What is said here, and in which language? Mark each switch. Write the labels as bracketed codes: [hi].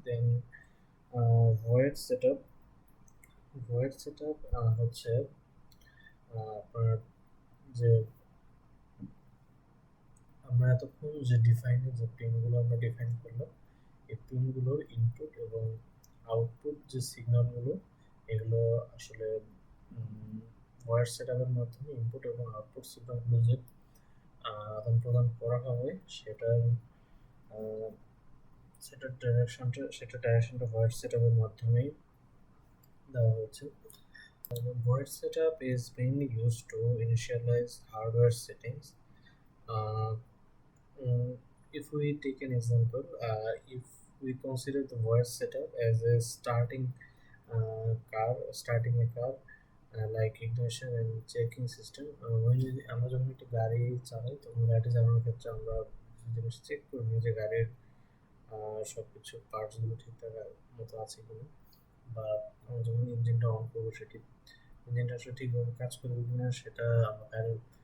[bn] দেন void set up, void set up হচ্ছে আপনার যে আমরা এতক্ষণ যে ডিফাইনের যে পিনগুলো আমরা ডিফাইন করলাম, এই পিনগুলোর ইনপুট এবং আউটপুট যে সিগন্যালগুলো, এগুলো আসলে ভয়েস সেট আপের মাধ্যমে ইনপুট এবং আউটপুট সিগন্যালগুলো যে আদান প্রদান করা হবে সেটার আহ, সেটার ডাইরেকশনটা ভয়েস সেট আপের মাধ্যমেই দেওয়া হচ্ছে। [en] Void setup is mainly used to initialize hardware settings. Uh, if we take an example, if we consider the voice setup as a starting a car, like ignition and checking system. [bn] When আমরা যখন একটা গাড়ি চালাই তখন গাড়িটি চালানোর ক্ষেত্রে আমরা কিছু জিনিস চেক করে নিই যে গাড়ির সবকিছু পার্টসগুলো ঠিকঠাক মতো আছে কিনা, বা আমরা যখন ইঞ্জিনটা অন করবো সেটি ইঞ্জিনটা আসলে ঠিকভাবে কাজ করবে কিনা সেটা আমরা গাড়ির